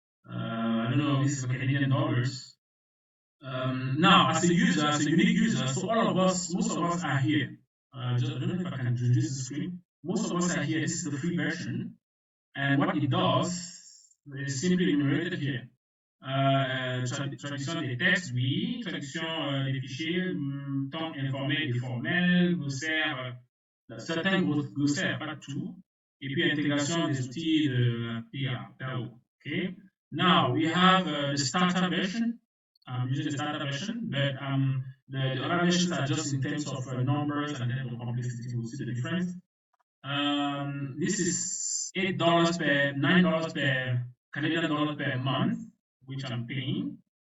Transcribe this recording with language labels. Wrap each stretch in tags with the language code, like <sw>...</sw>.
<en>I don't know, this is Canadian dollars. Now, as a user, as a unique user, so all of us, most of us are here. I don't know if I can reduce the screen. Most of us are here. This is the free version, and what it does is simply enumerated here.</en> <fr>Traduction des textes, oui. Traduction des fichiers, temps informel, déformel, glossaire, certains glossaires, pas tout. Et puis intégration des outils de PAO.</fr> <en>Okay. Now we have the starter version. I'm using the starter version, but the other versions are just in terms of numbers and then the complexity. We'll see the difference. This is $8 per $9 per Canadian dollar per month, which I'm paying.</en>